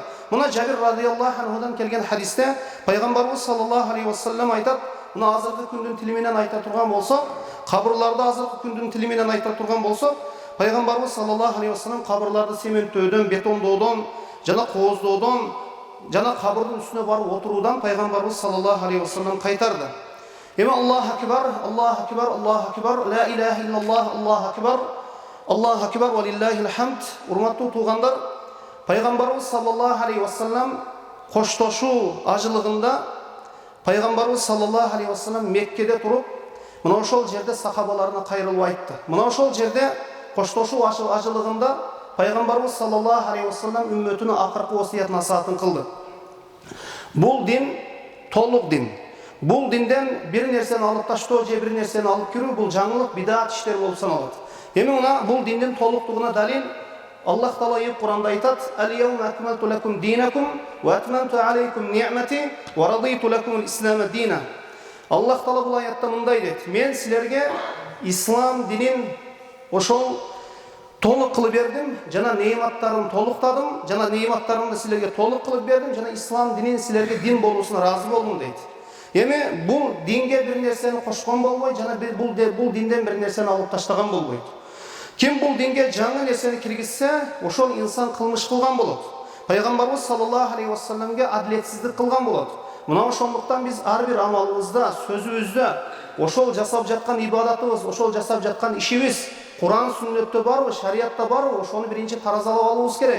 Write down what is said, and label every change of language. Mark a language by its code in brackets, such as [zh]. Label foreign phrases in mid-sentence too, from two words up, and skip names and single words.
[ky] Мына Жабир [ar] رضي الله عنه [ky] келген хадисте пайгамбарыбыз [ar] صلى الله عليه وسلم [ky] айтат: "Мына азыркы күндүн тили менен айта турган болсок, кабырларды азыркы күндүн тили менен айта турган болсок, пайгамбарыбыз [ar] صلى الله عليه وسلم [ky] кабырларды сементтөөдөн, бетондоодон, жана кооздоодон, жана кабырдын үстүнө барып отуруудан пайгамбарыбыз [ar] صلى الله عليه وسلم [ky] кайтарды." [ar] Эми الله أكبر، الله أكبر، الله أكبر، لا إله إلا الله، الله أكبر، الله أكبر ولله الحمد. [ky] Урматтуу туугандар, пайгамбарыбыз [ar] صلى الله عليه وسلم [ky] коштошуу ажылыгында пайгамбарыбыз [ar] صلى الله عليه وسلم [ky] Меккеде туруп, мына ошол жерде сахабаларына кайрылып айтты. Мына ошол жерде коштошуу ажылыгында пайгамбарыбыз [ar] صلى الله عليه وسلم [ky] үммөтүнө акыркы васият насаатын кылды. Бул дин толук дин. Бул динден бир нерсени алып таштоо же бир нерсени алып кирүү бул жаңылык, бидат иштер болуп саналат. Эми мына бул диндин толуктугуна далил Аллах Таала Кур'анда айтат: [ar] "اليوم أكملت لكم دينكم وأتممت عليكم نعمتي ورضيت لكم الإسلام دينا." [ky] Аллах Таала бул аятта мындай дейт: "Мен силерге ислам динин ошол толук кылып бердим, жана неиматтарын толуктадым, жана неиматтарымды силерге толук кылып бердим, жана ислам динин силерге дин болуусуна разы болдум" дейт. Эми бул динге бир нерсени кошкон болбойт, жана бул динден бир нерсени алып таштаган болбойт. Kim бұл dinге жаңы нәрсені кіргізсе, ошол инсан кылмыш кылган болот. Пайгамбарыбыз [ar] صلى الله عليه وسلم [ky] адилетсиздик кылган болот. Мына ошондуктан биз ар бир амалыбызда, сөзүбүздө ошол жасап жаткан ибадатыбыз, ошол жасап жаткан ишибиз Кур'ан сүннөттө барбы, шариатта барбы, ошону биринчи таразалап алыбыз керек.